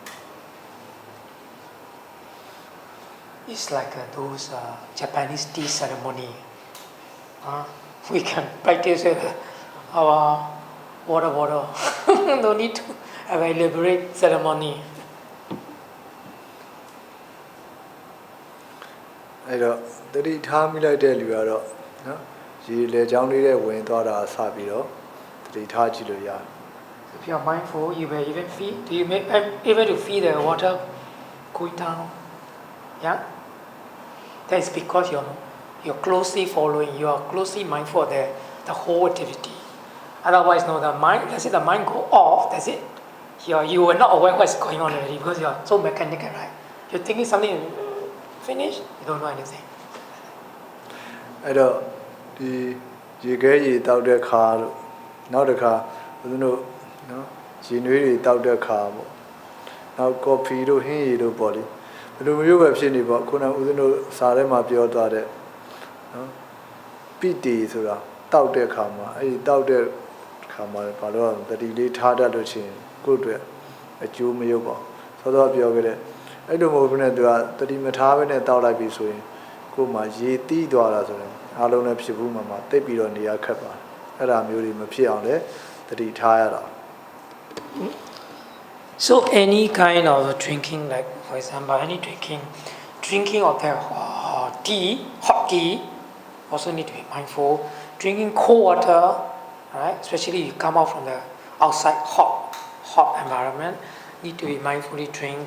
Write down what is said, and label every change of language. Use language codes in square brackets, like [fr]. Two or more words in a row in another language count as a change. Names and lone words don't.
[en] It's like those Japanese tea ceremony. We can practice with our water. No need to have an elaborate ceremony. [my] အဲ့တော့တတိထားမိလိုက်တဲ့လူကတော့နော်ရေလေချောင်းလေးတဲ့ဝင်သွားတာဆပြီးတော့တတိထားကြည့်လို့ရတယ် [en] If you are mindful, you will even feel. Do you able to feel the water going down? Yeah. That is because you're closely following. You are closely mindful of the whole activity. Otherwise, no, the mind. Let's say the mind go off. That's it. You are not aware what's going on already because you are so mechanical, right? You're thinking something. Finish. You don't know anything. [my] အဲ့တော့ဒီရေခဲရေတောက်တဲ့ခါလို့နောက်တစ်ခါဦးဇင်းတို့နော်ရေနွေးတွေတောက်တဲ့ခါပေါ့နောက်ကော်ဖီ တို့ဟင်းရည်တို့ပေါ့လေဘယ်လိုမျိုးပဲဖြစ်နေပေါ့ခုနကဦးဇင်းတို့စားထဲမှာပြောသွားတဲ့နော်ပိတီဆိုတာတောက်တဲ့ခါမှာအဲ့ဒီတောက်တဲ့ခါမှာဘာလို့တတိလေးထားတတ်လို့ချင်းကိုယ့်အတွက်အကျိုးမရုပ်ပါသောသောပြောခဲ့တဲ့အဲ့လိုမဟုတ်ဘူးနဲ့သူကတတိမထားဘဲနဲ့တောက်လိုက်ပြီဆိုရင်ကိုယ်မှာရေတီးသွားတာဆိုရင်အားလုံးလည်းဖြစ်ဘူးမှာတိတ်ပြီးတော့နေရခက်ပါအဲ့ဒါမျိုးတွေမဖြစ်အောင်လည်းသတိထားရတာ [en] So any kind of drinking, like for example, any drinking of the tea, hot tea, also need to be mindful. Drinking cold water, right? Especially you come out from the outside hot environment, need to be mindfully drink.